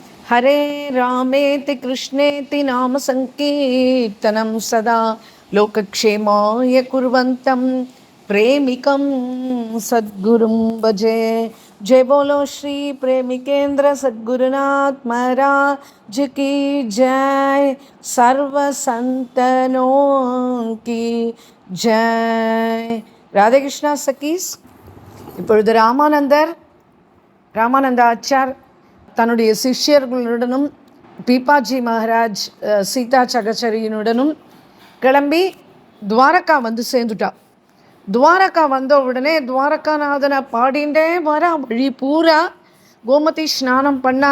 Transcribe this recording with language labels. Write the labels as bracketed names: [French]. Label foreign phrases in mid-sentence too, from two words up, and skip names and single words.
[Sanskrit] हरे रामेति कृष्णेति नाम संकीर्तनं सदा लोकक्षेमाय कुर्वन्तं प्रेमिकं सद्गुरुं भजे। [Hindi] जय बोलो श्री प्रेमिकेंद्र सद्गुरुनाथ महाराज की जय। सर्व संतनों की जय। राधे कृष्णा सखीஸ், [Tamil] இப்பொழுது ராமானந்த ஆச்சார் தன்னுடைய சிஷ்யர்களுடனும் பீபாஜி மகாராஜ் சீதா சகச்சரியினுடனும் கிளம்பி துவாரகா வந்து சேர்ந்துட்டா. துவாரகா வந்த உடனே துவாரகாநாதனை பாடிண்டே வர வழி பூரா கோமதி ஸ்நானம் பண்ணா.